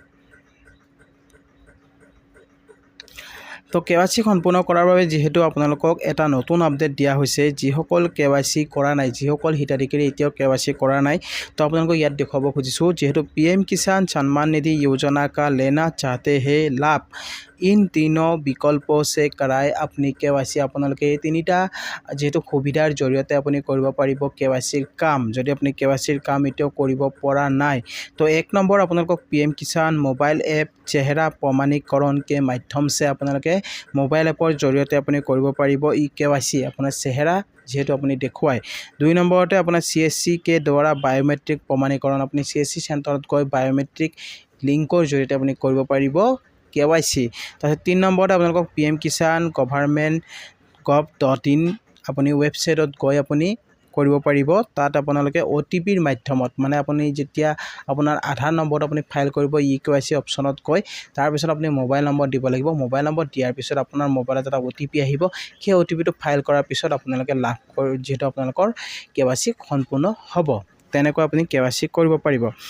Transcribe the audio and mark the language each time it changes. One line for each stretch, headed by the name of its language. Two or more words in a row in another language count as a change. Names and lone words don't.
Assamese: তো KYC সম্পূৰ্ণ কৰাৰ বাবে যিহেতু আপোনালোকক এটা নতুন আপডেট দিয়া হৈছে যিসকল KYC কৰা নাই যিসকল হিতাধিকাৰী এতিয়াও KYC কৰা নাই তো আপোনালোকক ইয়াত দেখুৱাব খুজিছোঁ যিহেতু PM কিষাণ সন্মান নিধি
Hindi: योजना का लेना चाहते हैं लाभ इन तीनों विकल्पों से कराए अपनी KYC
Assamese: আপোনালোকে এই তিনিটা যেহেতু সুবিধাৰ জৰিয়তে আপুনি কৰিব পাৰিব KYCৰ কাম যদি আপুনি KYCৰ কাম এতিয়াও কৰিব পৰা নাই তো 1 নম্বৰ আপোনালোকক PM কিষাণ মোবাইল এপ চেহেৰা প্ৰমাণীকৰণ के
Hindi: माध्यम से
Assamese: আপোনালোকে মোবাইল এপৰ জৰিয়তে আপুনি কৰিব পাৰিব ই KYC আপোনাৰ চেহেৰা যেহেতু আপুনি দেখুৱায় 2 নম্বৰতে আপোনাৰ CSC
Hindi: के द्वारा
Assamese: বায়োমেট্ৰিক প্ৰমাণীকৰণ আপুনি CSC চেণ্টাৰত গৈ বায়োমেট্ৰিক লিংকৰ জৰিয়তে আপুনি কৰিব পাৰিব KYC তাৰপিছত 3 নম্বৰতে আপোনালোকক PM কিষাণ government.gov.in আপুনি ৱেবছাইটত গৈ আপুনি কৰিব পাৰিব তাত আপোনালোকে OTPৰ মাধ্যমত মানে আপুনি যেতিয়া আপোনাৰ আধাৰ নম্বৰত আপুনি ফাইল কৰিব KYC অপচনত গৈ তাৰ পিছত আপুনি মোবাইল নম্বৰ দিব লাগিব মোবাইল নম্বৰ দিয়াৰ পিছত আপোনাৰ মোবাইলত এটা OTP আহিব সেই OTPটো ফাইল কৰাৰ পিছত আপোনালোকে লাভ যেহেতু আপোনালোকৰ KYC সম্পূৰ্ণ হ'ব তেনেকৈ আপুনি KYC কৰিব পাৰিব